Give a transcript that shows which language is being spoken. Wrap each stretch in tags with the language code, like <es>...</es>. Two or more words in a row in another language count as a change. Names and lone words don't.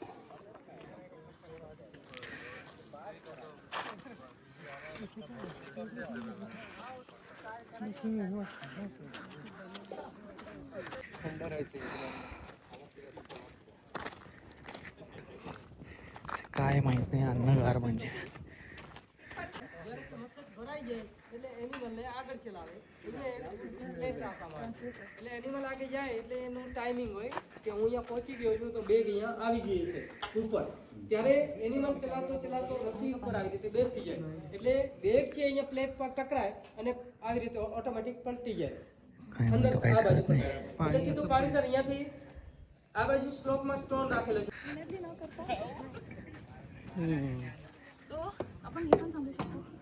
<mr>थंड राहायचं काय माहित नाही अन्नगार म्हणजे</mr> <gu>એટલે એનિમલને આગળ ચલાવે એટલે પ્લેટ રાખવામાં આવે એટલે એનિમલ આગળ જાય એટલે એનું ટાઈમિંગ હોય કે હું અહીંયા પહોંચી ગયો છું તો બેગ અહીંયા આવી ગઈ છે ઉપર ત્યારે એનિમલ ચલાવતો ચલાવતો રસી ઉપર આવી રીતે બેસી જાય એટલે બેગ છે અહીંયા પ્લેટ પર ટકરાય અને આવી રીતે ઓટોમેટિક પલટી જાય</gu> <mr>काय</mr> <gu>અંદર</gu> <mr>म्हणतो काहीच</mr> <gu>આ બાજુ</gu> <mr>कळत नाही.</mr> <gu>એટલે સીધું પાણી સર અહીંયાથી આ બાજુ સ્લોપમાં સ્ટોન રાખેલો છે</gu> <mr>So, आपण हे पण थांबू शकतो.</mr>